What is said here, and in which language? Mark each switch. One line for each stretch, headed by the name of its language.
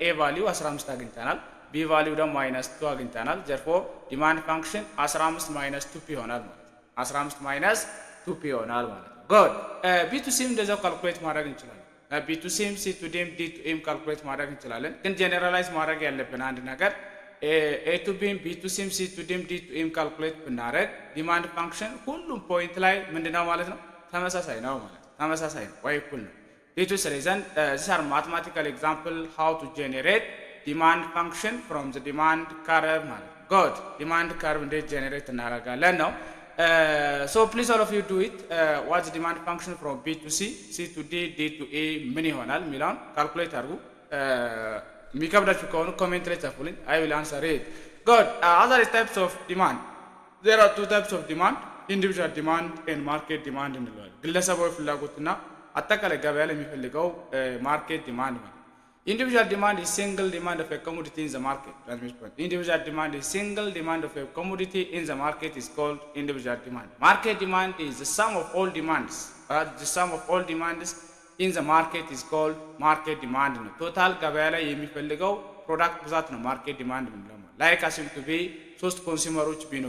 Amharic: a ቫልዩ 15 አግኝተናል። b ቫልዩ ደግሞ ማይነስ 2 አግኝተናል። therefore ዲማንድ ፋንክሽን 15 ማይነስ 2p ይሆናል ማለት ነው። 15 ማይነስ 2p ይሆናል ማለት ነው። good b to c እንደዛው ካልኩሌት ማድረግ እንችላለን። b to c c to d d to m ካልኩሌት ማድረግ እንችላለን። ግን ጀነራላይዝ ማድረግ ያለብን አንድ ነገር a to b b to c c to d d to m ካልኩሌት ብናደርግ ዲማንድ ፋንክሽን ሁሉም ፖይንት ላይ ምንድነው ማለት ነው? ተመሳሳይ ነው ማለት ነው። ተመሳሳይ ነው ወይ እኩል ነው።
English: this is reason these are mathematical example how to generate demand function from the demand curve ማለት ነው። good demand curve
Amharic: እንዴት ጀነሬት እናደርጋለን ነው።
English: so please all of you do it. what's the demand function from b to c c to d d to e
Amharic: ምን ይሆናል የሚለውን ካልኩሌት አድርጉ። የሚከብዳችሁ ከሆኑ ኮሜንት ላይ ጻፉልኝ።
English: I will answer it. good other types of demand, there are two types of demand, individual demand and market demand እንለዋለን።
Amharic: ግለሰባዊ ፍላጎትና አጠቃላይ ገበያ ላይ የሚፈልገው ማርኬት ዲማንድ ማለት ነው።
English: individual demand is single demand of a commodity in the market. individual demand is single demand of a commodity in the market is called individual demand. market demand is the sum of all demands, the sum of all demands in the market is called market demand ነው።
Amharic: ቶታል ገበያ ላይ የሚፈልገው ፕሮዳክት ብዛት ነው ማርኬት ዲማንድ የምንለው። ላይክ አሲም ቱ ቢ 3 ኮንሱመሮች